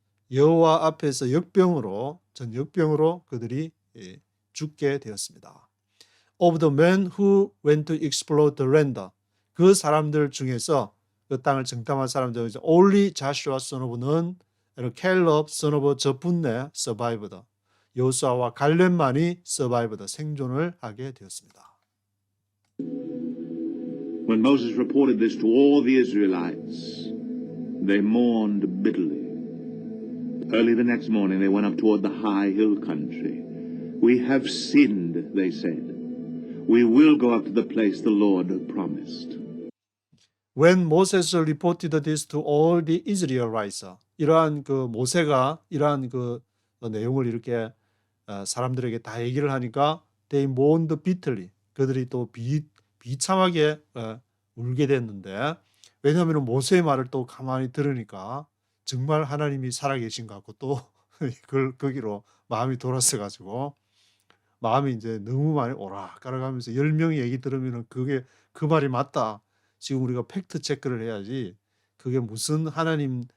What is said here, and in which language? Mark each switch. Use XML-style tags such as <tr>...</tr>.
<ko>여호와 앞에서 역병으로 그들이 죽게 되었습니다.</ko> <en>Of the men who went to explore the land.</en> <ko>그 사람들 중에서 그 땅을 정탐한 사람들 중에서</ko> <en>only Joshua son of Nun and Caleb son of Jephunneh survived.</en> <ko>여호수아와 갈렙만이 survived. 생존을 하게 되었습니다.</ko> <en>When Moses reported this to all the Israelites, they mourned bitterly. Early the next morning they went up toward the high hill country. We have sinned, they said. We will go up to the place the Lord promised. When Moses reported this to all the Israelites,</en> <ko>이러한 그 모세가 이러한 그 내용을 이렇게 사람들에게 다 얘기를 하니까</ko> <en>they mourned bitterly.</en> <ko>그들이 또 비참하게 울게 됐는데 왜냐하면 모세의 말을 또 가만히 들으니까 정말 하나님이 살아계신 것 같고 또 거기로 마음이 돌았어 가지고 마음이 이제 너무 많이 오락가락하면서 10명이 얘기 들으면 그게 그 말이 맞다. 지금 우리가 팩트 체크를 해야지 그게 무슨 하나님</ko>